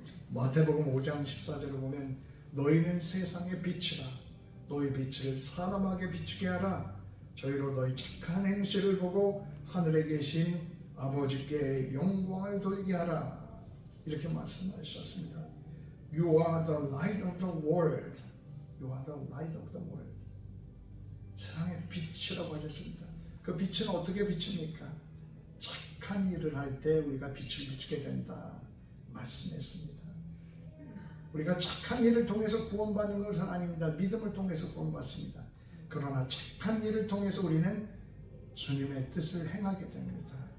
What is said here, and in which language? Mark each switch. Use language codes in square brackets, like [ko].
[ko] 마태복음 5장 14절을 보면 너희는 세상의 빛이라. 너희 빛을 사람에게 비추게 하라. 저희로 너희 착한 행실을 보고 하늘에 계신 아버지께 영광을 돌리게 하라. 이렇게 말씀하셨습니다. [en] You are the light of the world. You are the light of the world. [ko] 세상의 빛이라고 하셨습니다. 그 빛은 어떻게 비칩니까? 착한 일을 할 때 우리가 빛을 비추게 된다 말씀했습니다. 우리가 착한 일을 통해서 구원받는 것은 아닙니다. 믿음을 통해서 구원받습니다. 그러나 착한 일을 통해서 우리는 주님의 뜻을 행하게 됩니다.